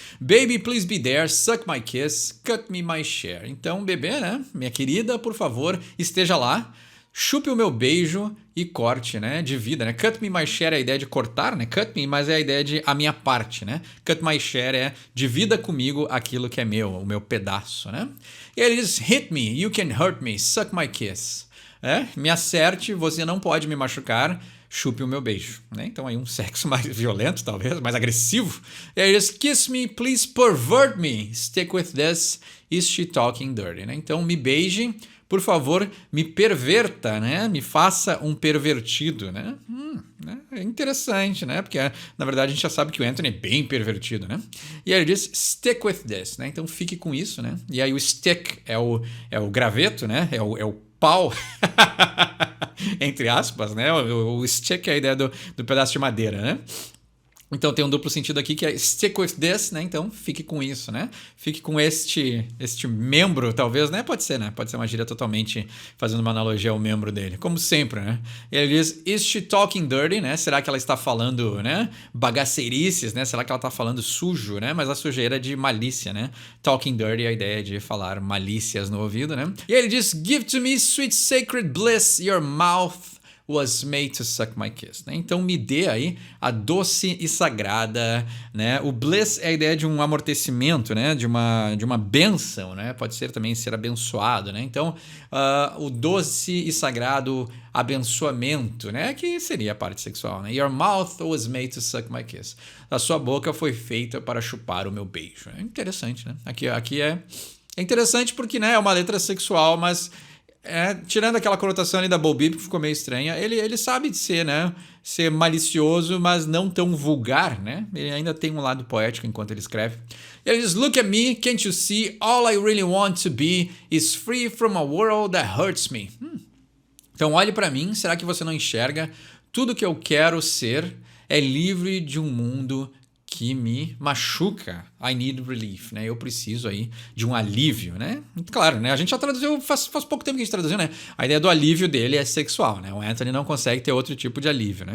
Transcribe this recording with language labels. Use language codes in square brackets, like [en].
[en] Baby, please be there, suck my kiss, cut me my share. [pt] Então, bebê, né? Minha querida, por favor, esteja lá, chupe o meu beijo e corte, né? Divida, né? [en] Cut me my share [pt] é a ideia de cortar, né? Cut me, mas é a ideia de a minha parte, né? [en] Cut my share [pt] é divida comigo aquilo que é meu, o meu pedaço, né? E ele diz, [en] hit me, you can hurt me, suck my kiss. [pt] Me acerte, você não pode me machucar, chupe o meu beijo. Né? Então aí um sexo mais violento, talvez, mais agressivo. E aí diz, [en] kiss me, please pervert me, stick with this, is she talking dirty? Né? [pt] Então me beije, por favor, me perverta, né? Me faça um pervertido, né? Né? É interessante, né? Porque, na verdade, a gente já sabe que o Anthony é bem pervertido, né? E aí ele diz, [en] stick with this, [pt] né? Então fique com isso, né? E aí o stick é o graveto, né? É o pau, entre aspas, né? O stick é a ideia do pedaço de madeira, né? Então tem um duplo sentido aqui que é [en] stick with this, [pt] né? Então fique com isso, né? Fique com este membro, talvez, né? Pode ser, né? Pode ser uma gíria totalmente fazendo uma analogia ao membro dele, como sempre, né? E ele diz, [en] is she talking dirty, [pt] né? Será que ela está falando, né, bagaceirices, né? Será que ela está falando sujo, né? Mas a sujeira é de malícia, né? [en] Talking dirty [pt] é a ideia de falar malícias no ouvido, né? E ele diz, [en] give to me sweet sacred bliss, your mouth was made to suck my kiss. Né? [pt] Então me dê aí a doce e sagrada, né? O bliss é a ideia de um amortecimento, né? De uma bênção, né? Pode ser também ser abençoado, né? Então o doce e sagrado abençoamento, né? Que seria a parte sexual, né? [en] Your mouth was made to suck my kiss. [pt] A sua boca foi feita para chupar o meu beijo. É interessante, né? Aqui é interessante porque, né, é uma letra sexual, mas tirando aquela conotação ali da Bo Peep, que ficou meio estranha, ele sabe de ser, né, ser malicioso, mas não tão vulgar, né? Ele ainda tem um lado poético enquanto ele escreve. Ele diz, [en] look at me, can't you see? All I really want to be is free from a world that hurts me. [pt] Então olhe para mim, será que você não enxerga? Tudo que eu quero ser é livre de um mundo que me machuca. [en] I need relief, [pt] né? Eu preciso aí de um alívio, né? Claro, né? A gente já traduziu, faz pouco tempo que a gente traduziu, né? A ideia do alívio dele é sexual, né? O Anthony não consegue ter outro tipo de alívio, né?